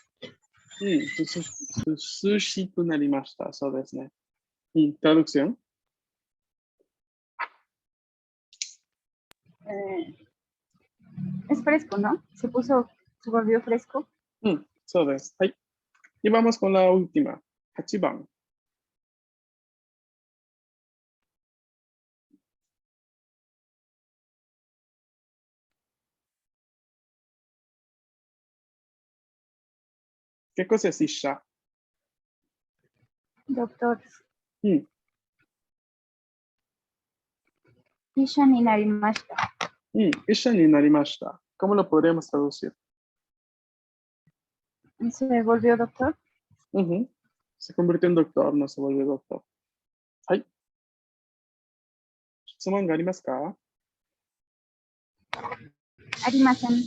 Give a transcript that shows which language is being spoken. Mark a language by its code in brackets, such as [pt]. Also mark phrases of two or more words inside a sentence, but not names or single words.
[ja] 寿司となりました. そうですね. [es] ¿Y traducción? Es fresco, ¿no? Se volvió fresco. [ja] そうです。はい. [es] Y vamos con la última. Hachiban. ¿Qué cosa es Isha? Doctor. Mm. [ja] 医者になりました. 医者になりました. [es] ¿Cómo lo podríamos traducir? ¿Se volvió doctor? Se convirtió en doctor, no se volvió doctor. [ja] はい。すまんがありますか? ありません.